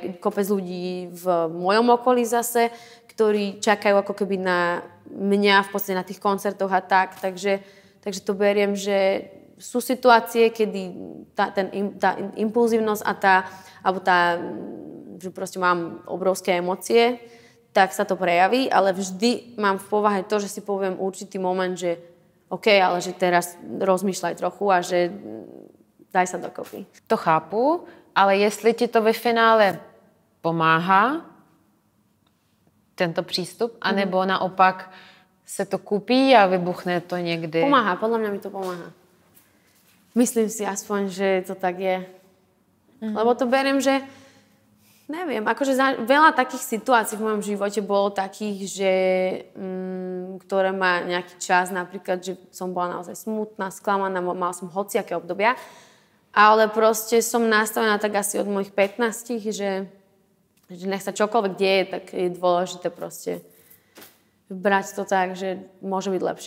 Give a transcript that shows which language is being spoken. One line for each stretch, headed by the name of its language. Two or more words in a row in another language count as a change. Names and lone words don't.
Slovak: kopec ľudí v mojom okolí zase, ktorí čakajú ako keby na mňa v podstate na tých koncertoch a tak, takže to beriem, že sú situácie, kedy tá impulzívnosť alebo že proste mám obrovské emócie, tak sa to prejaví, ale vždy mám v povahe to, že si poviem určitý moment, že OK, ale že teraz rozmýšľaj trochu a že daj sa dokopy.
Czech: To chápu, ale jestli ti to ve finále pomáhá, tento přístup, anebo naopak se to kupí a vybuchne to někdy?
Slovak: Pomáha, podľa mňa mi to pomáha. Myslím si aspoň, že to tak je. Lebo to beriem, že neviem, akože veľa takých situácií v mojom živote bolo takých, že ktoré má nejaký čas, napríklad, že som bola naozaj smutná, sklamaná, mala som hociaké obdobia, ale proste som nastavená tak asi od mojich 15, že nech sa čokoľvek deje, tak je dôležité proste brať to tak, že môže byť lepšie.